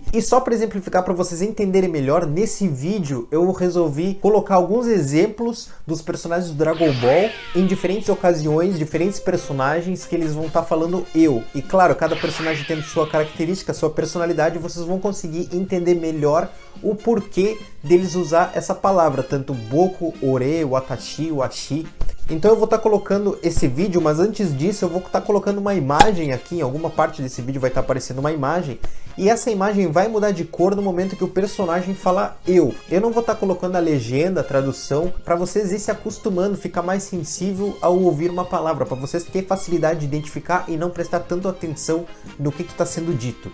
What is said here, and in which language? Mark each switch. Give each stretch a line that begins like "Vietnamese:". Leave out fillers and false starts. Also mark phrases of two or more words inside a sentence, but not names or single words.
Portuguese: E só para exemplificar, para vocês entenderem melhor, nesse vídeo eu resolvi colocar alguns exemplos dos personagens do Dragon Ball em diferentes ocasiões, diferentes personagens que eles vão estar falando eu. E claro, cada personagem tendo sua característica, sua personalidade, vocês vão conseguir entender melhor o porquê deles usar essa palavra, tanto boku, ore, watashi, washi. Então eu vou estar colocando esse vídeo, mas antes disso eu vou estar colocando uma imagem aqui, em alguma parte desse vídeo vai estar aparecendo uma imagem, e essa imagem vai mudar de cor no momento que o personagem fala eu. Eu não vou estar colocando a legenda, a tradução, para vocês ir se acostumando, ficar mais sensível ao ouvir uma palavra, para vocês terem facilidade de identificar e não prestar tanto atenção no que está sendo dito.